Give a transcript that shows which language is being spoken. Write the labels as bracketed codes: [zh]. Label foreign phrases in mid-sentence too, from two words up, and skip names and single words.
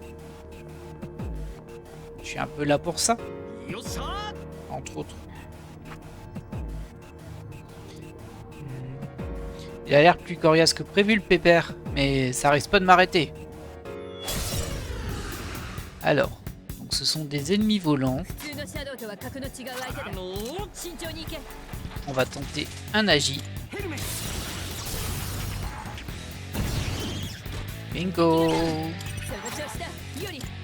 [fr] Je suis un peu là pour ça, entre autres. Il a l'air plus coriace que prévu le pépère, mais ça risque pas de m'arrêter. Alors, donc ce sont des ennemis volants. [ja] 普通のシャドウとは格の違う相手だ。慎重に行け。 [fr] On va tenter un agi. Bingo! [ja] その調子だ。より